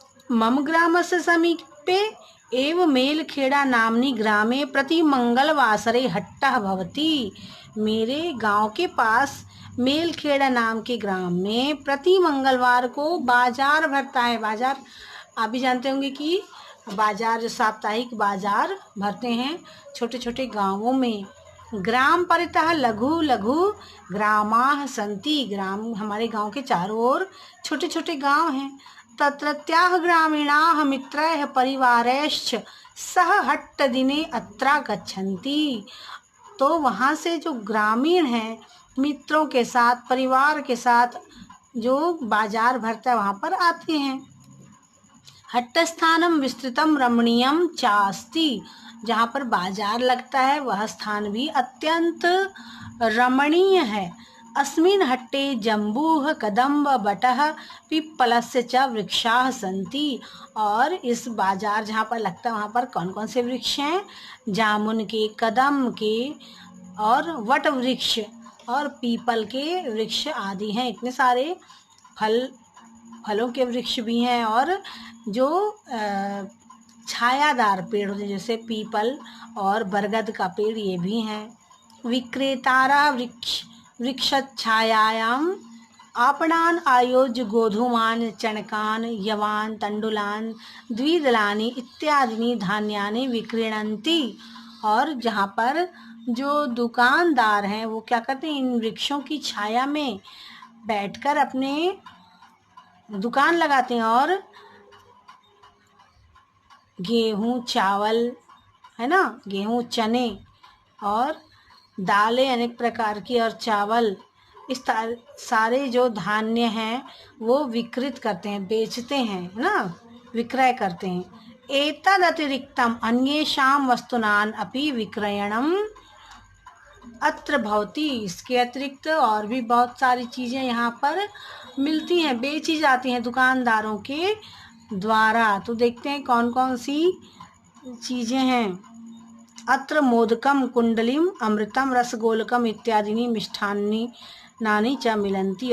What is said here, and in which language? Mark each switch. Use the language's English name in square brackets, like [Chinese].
[Sanskrit] मम ग्रामस्य समीपे एव मेलखेड़ा नाम्नि ग्रामे प्रति मंगलवासरे हट्टः भवति। [Hindi] मेरे गांव के पास मेलखेड़ा नाम के ग्राम में प्रति मंगलवार को बाजार भरता है। बाजार आप भी जानते होंगे कि बाजार जो साप्ताहिक बाजार भरते हैं छोटे छोटे गांवों में। [Sanskrit] ग्राम परितः लघु लघु ग्रामाः सन्ति। [Hindi] ग्राम हमारे गांव के चारों ओर छोटे छोटे गांव हैं। [Sanskrit] तत्रत्याः ग्रामीणाः मित्रैः परिवारैश्च सह हट्ट दिने अत्रा गच्छन्ति। [Hindi] तो वहाँ से जो ग्रामीण हैं मित्रों के साथ, परिवार के साथ जो बाजार भरता है वहाँ पर आते हैं। [Sanskrit] हट्टस्थानम विस्तृतम रमणीयम चास्ति। [Hindi] जहाँ पर बाजार लगता है वह स्थान भी अत्यंत रमणीय है। [Sanskrit] अस्मिन् हट्टे जम्बूः कदम्ब बटः पिप्पलस्य च वृक्षाः सन्ति। [Hindi] और इस बाजार जहाँ पर लगता है वहाँ पर कौन कौन से वृक्ष हैं? जामुन के, कदम के और वट वृक्ष और पीपल के वृक्ष आदि हैं। इतने सारे फलों के वृक्ष भी हैं, और जो छायादार पेड़ होते हैं जैसे पीपल और बरगद का पेड़, ये भी हैं। [Sanskrit] विक्रेतारा वृक्षच्छायायाम् आपणान् आयोज्य गोधूमान् चणकान् यवान् तण्डुलान् द्विदलानि इत्यादीनि धान्यानि विक्रीणन्ति। [Hindi] और जहाँ पर जो दुकानदार हैं वो क्या करते हैं, इन वृक्षों की छाया में बैठकर अपने दुकान लगाते हैं और गेहूँ चावल, है ना, गेहूँ चने और दालें अनेक प्रकार की और चावल, इस सारे जो धान्य हैं वो विकृत करते हैं, बेचते हैं, है ना, विक्रय करते हैं। [Sanskrit] एतदतिरिक्तम अन्येषां वस्तूनां अपि विक्रयणम अत्र भवति। [Hindi] इसके अतिरिक्त और भी बहुत सारी चीज़ें यहाँ पर मिलती हैं, बेची जाती हैं दुकानदारों के द्वारा। तो देखते हैं कौन कौन सी चीज़ें हैं। [Sanskrit] अत्र मोदकम कुंडलीम अमृतम रसगोलकम इत्यादि मिष्ठान्नी नानी च मिलन्ति।